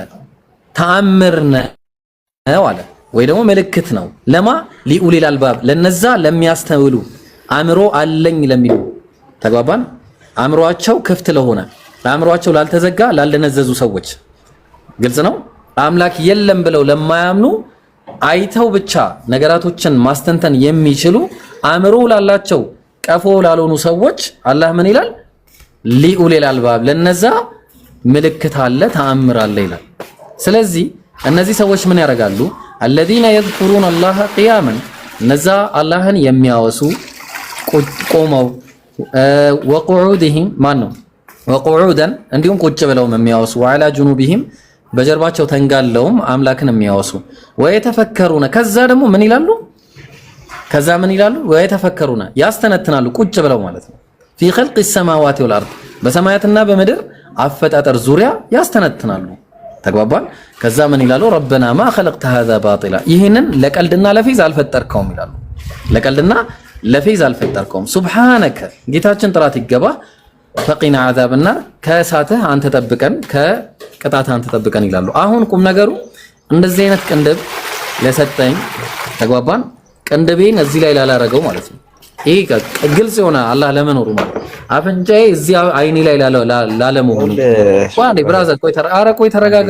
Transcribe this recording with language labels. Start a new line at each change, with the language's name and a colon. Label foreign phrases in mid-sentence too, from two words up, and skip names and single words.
Amharic: ተአምር ነው አለ ወይ ደግሞ ምልክት ነው። ለማ
Arabic: لأولي الألباب
Amharic: ለነዛ ለሚያስተውሉ አእምሮ አለኝ ለሚሉ ተግባባን። አእምሮአቸው ክፍት ለሆነ አእምሮአቸው ላልተዘጋ ላልነዘዙ ሰዎች ግልጽ ነው። አምላክ የለም ብለው ለማያምኑ አይተው ብቻ ነገራቶችን ማስተንተን የሚችሉ አእምሮ ላላቸው ቀፎ ላልሆኑ ሰዎች አላህ ምን ይላል?
Arabic: لأولي الألباب
Amharic: ለነዛ ምልክት አለ ተአምር አለ ይላል። ስለዚህ እነዚህ ሰዎች ምን ያደርጋሉ?
Arabic: الذين يذكرون الله قياما
Amharic: እነዛ አላህን የሚያወሱ ቆመው وقعودهم ማነው وقعودا እንዲሁም ቁጭ ብለው የሚያወሱ
Arabic: وعلى جنوبهم
Amharic: በጀርባቸው ተንጋለውም አምላክን የሚያወሱ ويتفكرون ከዛ ደግሞ ምን ይላሉ? ويتفكرون ያስተነትናሉ ቁጭ ብለው ማለት ነው።
Arabic: في خلق السماوات والارض
Amharic: በሰማያትና በምድር አፈጣጠር ዙሪያ ያስተነትናሉ። ተግባባን። ከዛ ምን ይላሉ?
Arabic: ربنا ما خلقت هذا باطلا
Amharic: ይሄንን ለቀልድና ለፌዝ አልፈጠርከውም ይላሉ። ለቀልድና ለፌዝ አልፈጠርከውም። ሱብሃነከ ጌታችን ጥራት ይገባ
Arabic: فقنا عذاب النار
Amharic: ከእሳትህ አንተ ጠብቀን ከቅጣትህ አንተ ጠብቀን ይላሉ። አሁን ቁም ነገሩ እንደዚህ አይነት ቅንድብ ለሰጠኝ ተግባባን። ቅንድቤን እዚህ ላይ ላላረገው ማለት ነው። ይሄ ግልጽ የሆነ አላህ ለመኖሩ ማለት አፍንጫዬ እዚህ አይኔ ላይ ላለመሆኑ ዋንዴ ብራዘር ቆይ ተረጋጋ።